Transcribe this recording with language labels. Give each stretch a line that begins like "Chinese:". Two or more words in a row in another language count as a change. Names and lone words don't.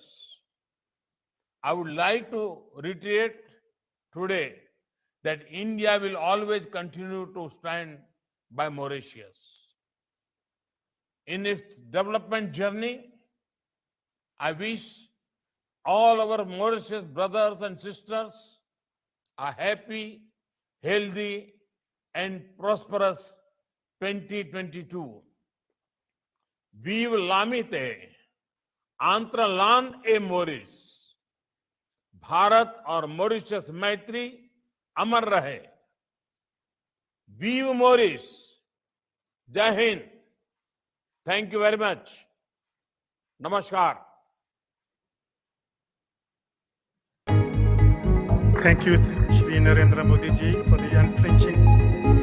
English: I would like to reiterate today that India will always continue to stand by Mauritius. In its development journey, I wish all our Mauritius brothers and sisters a happy, healthy, and prosperous 2022.
French: Vive l'amitié entre l'Inde et Maurice.
Hindi: भारत और मॉरिशस मैत्री अमर रहे. वीव मॉरिस. जय हिंद.
English: Thank you very much. नमस्कार. Thank you, Shri Narendra Modi ji, for the unflinching